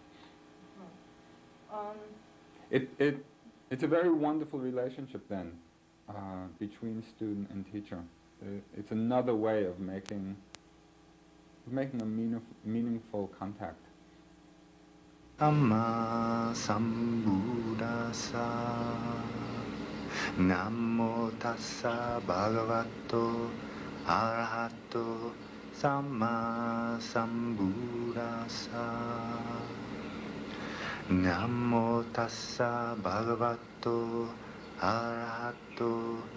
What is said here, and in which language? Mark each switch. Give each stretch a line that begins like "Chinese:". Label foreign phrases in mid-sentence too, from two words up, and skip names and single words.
English: Uh-huh. It's a very wonderful relationship then between student and teacher. It's another way of making a meaningful contact.
Pali: Amma Sambuddhassa Namo Tassa Bhagavato Arahato Samma Sambuddhassa Namo Tassa Bhagavato Arahato